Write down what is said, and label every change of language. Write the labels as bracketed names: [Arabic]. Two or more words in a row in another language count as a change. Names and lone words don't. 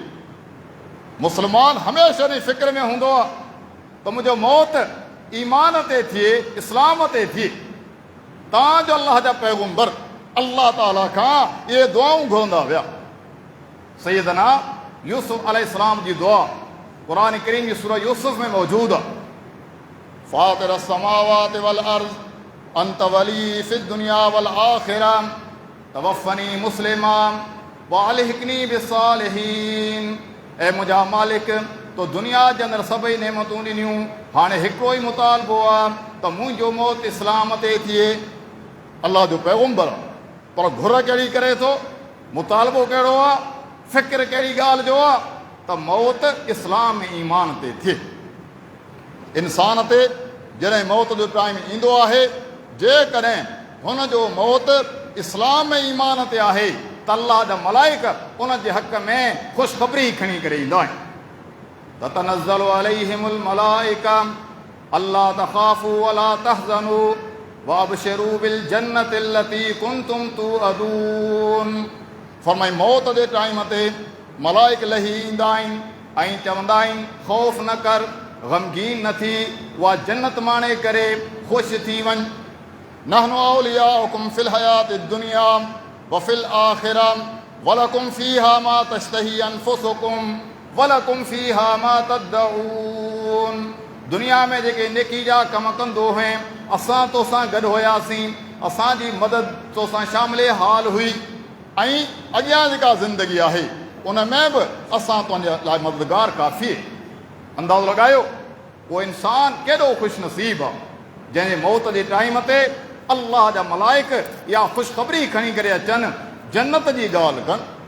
[Sindhi] मुस्लमान हमेशह जी फ़िक्र में हूंदो आहे त मुंहिंजो मौत ईमान ते थिए, इस्लाम ते थिए। तव्हांजो अल्लाह जा पैगुंबर अल्लाह ताला खां इहे दुआऊं घुरंदा विया। सैयदना यूसुफ अलैहिस्सलाम जी दुआ क़ुरान करीम जी सूरह यूसुफ में मौजूदु आहे। [Arabic] فاطر السماوات والأرض أنت ولي في الدنيا والآخرة توفني مسلما وألحقني بالصالحين. [Sindhi] ऐं मुंहिंजा मालिक तो दुनिया जे अंदरि सभई नेमतूं ॾिनियूं, हाणे हिकिड़ो ई मुतालबो आहे त मुंहिंजो मौत इस्लाम ते थिए। अल्लाह जो पैगुंबर आहे, पर घुर कहिड़ी करे थो, मुतालबो कहिड़ो आहे, फ़िक्र कहिड़ी ॻाल्हि जो आहे त मौत इस्लाम ईमान ते थिए। इंसान ते जॾहिं मौत जो टाइम ईंदो आहे, जेकॾहिं हुन जो मौत इस्लाम ईमान ते आहे त अल्लाह जा मलाइक उन जे हक़ में ख़ुशख़बरी खणी करे ईंदा आहिनि। [Arabic] تتنزل عليهم الملائكة ألا تخافوا ولا تحزنوا وأبشروا بالجنة التي كنتم توعدون. [Sindhi] फरमाई मौत जे टाइम ते मलाइक लही ईंदा आहिनि ऐं चवंदा आहिनि ख़ौफ़ न कर, ग़मगीन न थी, उहा जन्नत माणे करे ख़ुशि थी वञ। [Arabic] نحن أولياؤكم في الحياة الدنيا وفي الآخرة ولكم فيها ما تشتهي أنفسكم ولكم فيها ما تدعون. [Sindhi] दुनिया में जेके नेकी जा कम कंदो हुए, असां तोसां गॾु हुयासीं, असांजी मदद तोसां शामिल हाल हुई, ऐं अॻियां जेका ज़िंदगी आहे उन में बि असां तुंहिंजे लाइ मददगार काफ़ी। अंदाज़ो लॻायो उहो इंसानु केॾो ख़ुशि नसीब आहे जंहिंजे मौत जे टाइम ते अल्लाह जा मलाइक इहा ख़ुशख़बरी खणी करे अचनि, जन्नत जी ॻाल्हि कनि।